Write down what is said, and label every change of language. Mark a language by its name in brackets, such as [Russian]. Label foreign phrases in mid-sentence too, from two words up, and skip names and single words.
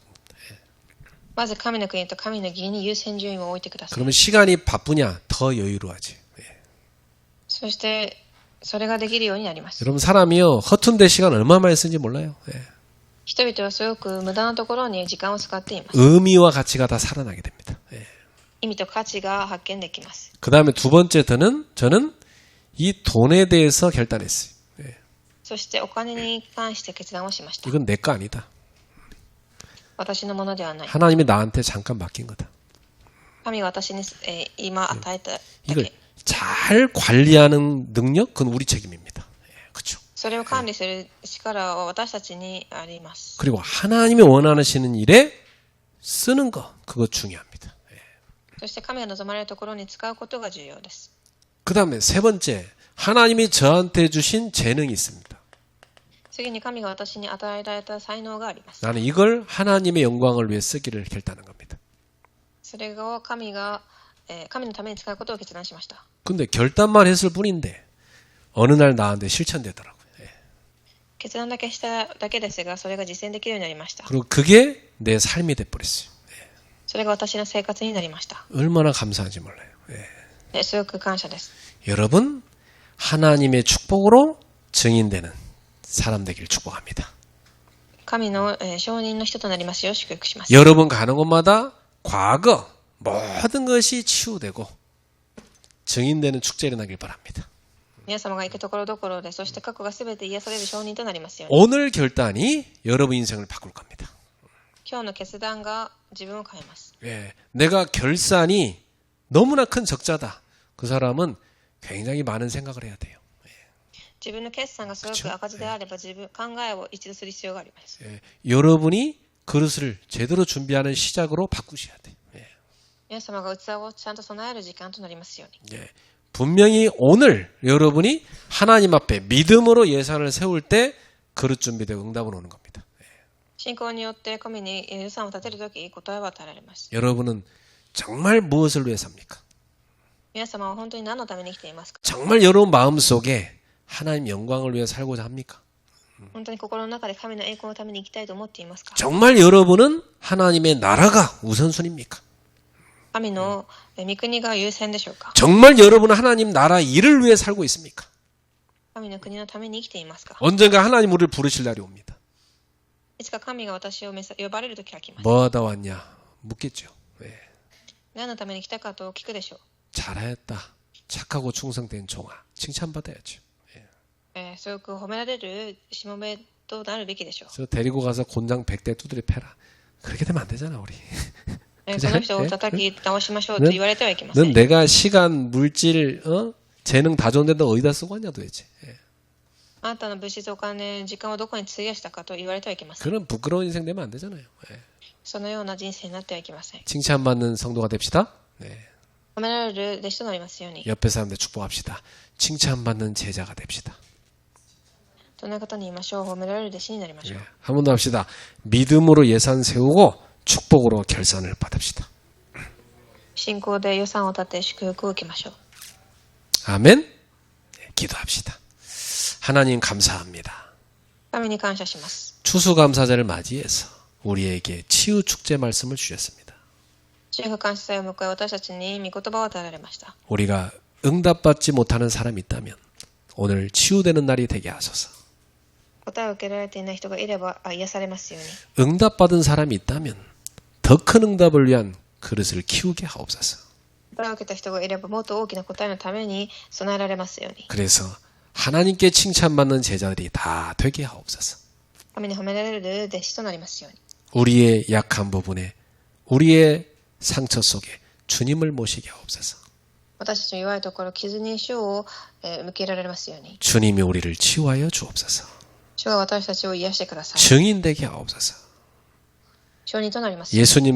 [Japanese] まず神の国と神の義に優先順位を置いてください。 [Korean] 그러면 시간이 바쁘냐? 더 여유로워하지. [Japanese] そしてそれができるようになります。 [Korean] 여러분 사람이요, 허튼데 시간 얼마 많이 쓰는지 몰라요. [Japanese] 人々はすごく無駄なところに時間を使っています。 [Korean] 의미와 가치가 다 살아나게 됩니다. [Japanese] 意味と価値が発見できます。 [Korean] 그 다음에 두 번째 저는 이 돈에 대해서 결단했어요. [Japanese] そしてお金に関して決断をしました。 [Korean] 이건 내 거 아니다. [Japanese] 私のものではない。 [Korean] 하나님이 나한테 잠깐 맡긴 거다. [Japanese] 神が私に、今与えただ [Korean] 이걸 [Japanese] け。 [Korean] 잘 관리하는 능력, 그건 우리 책임입니다. 그렇죠. [Japanese] それを管理する力は私たちにあります。 [Korean] 그리고 하나님이 원하시는 일에 쓰는 거, 그거 중요합니다. [Japanese] そして神が望まれるところに使うことが重要です。 [Korean] 그 다음에 세 번째, 하나님이 저한테 주신 재능이 있습니다. [Japanese] 次に神が私に与えられた才能があります。 [Korean] 나는 이걸 하나님의 영광을 위해 쓰기를 결단한 겁니다. [Japanese] それを神が、 神のために使うことを決断しました。 [Korean] 근데 결단만 했을 뿐인데 어느 날 나한테 실천되더라고요. 예. [Japanese] 決断だけしただけですが、それが実践できるようになりました。 [Korean] 그리고 그게 내 삶이 돼버렸어요. [Japanese] それが私の生活になりました。 [Korean] 얼마나 감사한지 몰라요. 예. [Japanese] すごく感謝です。 [Korean] 여러분 하나님의 축복으로 증인되는 사람 되기를 축복합니다. [Japanese] 神の承認の人となりますよう祝福します。 [Korean] 여러분 가는 곳마다 과거 모든 것이 치유되고 증인되는 축제를 나길 바랍니다. [Japanese] 皆様が行くところどころで、そして過去がすべて癒される承認となりますように。 [Korean] 오늘 결단이 여러분 인생을 바꿀 겁니다. [Japanese] 今日の決断が自分を変えます。 [Korean] 예, 내가 결산이 너무나 큰 적자다. 그 사람은 굉장히 많은 생각을 해야 돼요. [Japanese] 自分の決算がすごく赤字であれば、自分考えを一度する必要があります。 [Korean] 예, 여러분이 그릇을 제대로 준비하는 시작으로 바꾸셔야 돼요. 예, [Japanese] 皆様が器をちゃんと備える時間となりますように。 [Korean] 예, 분명히 오늘 여러분이 하나님 앞에 믿음으로 예산을 세울 때 그릇 준비되고 응답은 오는 겁니다. [Japanese] 信仰によって神に予算を立てるとき、答えは与えられます。 [Korean] 여러분은 정말 무엇을 위해 삽니까? [Japanese] 皆様は本当に何のために生きていますか？ [Korean] 정말 여러분 마음속에 하나님 영광을 위해 살고자 합니까? [Japanese] 本当に心の中で神の栄光のために生きたいと思っていますか？ [Korean] 정말 여러분은 하나님의 나라가 우선순위입니까? [Japanese] 神の御国が優先でしょうか？ [Korean] 정말 여러분은 하나님 나라 일을 위해 살고 있습니까? [Japanese] 神の国のために生きていますか？ [Korean] 언젠가 하나님 우리를 부르실 날이 옵니다. [Japanese] いつか神が私を呼ばれる時が来ます。 [Korean] 뭐 하다 왔냐? 묻겠죠. 예. [Japanese] 何のために来たかと聞くでしょう。 [Korean] 잘했다. 착하고 충성된 종아. 칭찬받아야죠. [Japanese] すごく褒められるしもべとなるべきでしょう。 [Korean] 저 데리고 가서 곤장 100대 두드려 패라. 그렇게 되면 안 되잖아, 우리. [Japanese] その人を叩き直しましょうと言われてはいけませ [Korean] 넌 [Japanese] ん。 [Korean] 내가 시간, 물질, 재능 다 좋은데 너 어디다 쓰고 왔냐 도대체. 예. [Japanese] あなたの物質お金、時間をどこに費やしたかと言われてはいけません。 [Korean] 그런 부끄러운 인생 되면 안 되잖아요. 예. [Japanese] そのような人生になってはいけません。 [Korean] 칭찬받는 성도가 됩시다. 네. [Japanese] 褒められる弟子となりますように。 [Korean] 옆에 사람들 축복합시다. 칭찬받는 제자가 됩시다. [Japanese] どんな方に言いましょう。褒められる弟子になりましょう。 [Korean] 예. 한 번 더 합시다. 믿음으로 예산 세우고 축복으로 결산을 받읍시다. [Japanese] 信仰で予算を立て祝福を受けましょう。 [Korean] 아멘. 예, 기도합시다. 하나님 감사합니다. [Japanese] 神に感謝します。 [Korean] 추수감사절을 맞이해서 우리에게 치유 축제 말씀을 주셨습니다. [Japanese] 主が感謝祭を迎え、私たちに御言葉を与えられました。 [Korean] 우리가 응답받지 못하는 사람이 있다면 오늘 치유되는 날이 되게 하소서. [Japanese] 答えを受けられていない人がいれば癒されますように。 [Korean] 응답받은 사람이 있다면 더 큰 응답을 위한 그릇을 키우게 하옵소서. [Japanese] 答えを受けた人がいればもっと大きな答えのために備えられますように。 [Korean] 그래서 하나님께 칭찬받는 제자들이 다 되게 하옵소서. [Japanese] 神に褒められる弟子となりますように。 [Korean] 우리의 약한 부분에 우리의 상처 속에 주님을 모시게 하옵소서. [Japanese] 私たちの弱いところ、傷に主を向けられますように。 [Korean] 주님이 우리를 치유하여 주옵소서. [Japanese] 主が私たちを癒してください。 [Korean] 증인 되게 하옵소서. [Japanese] 証人となりますように。